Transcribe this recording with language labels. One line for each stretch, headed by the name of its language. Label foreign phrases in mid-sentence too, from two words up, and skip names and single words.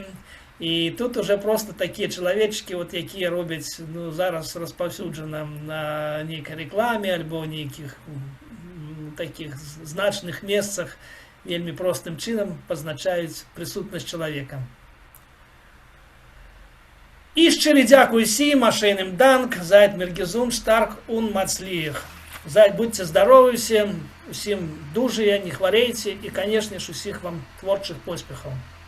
Belarusian: І тут уже просто такія чалавечкі, вот, якія робяць, ну, зараз распаўсюджана на нейкай рэкламе альбо нейкіх таких значных месцах вельмі простым чынам пазначаюць прысутнасць чалавека.
Ukrainian: І щирі дякую всім,
Yiddish: א שיינעם דאַנק, זייט מיר געזונט, שטאַרק און מצליח.
Ukrainian: Зайд, будьте здорові всім, усім дуже, не хворейте і, конечно ж, усіх вам творчих поспіхів.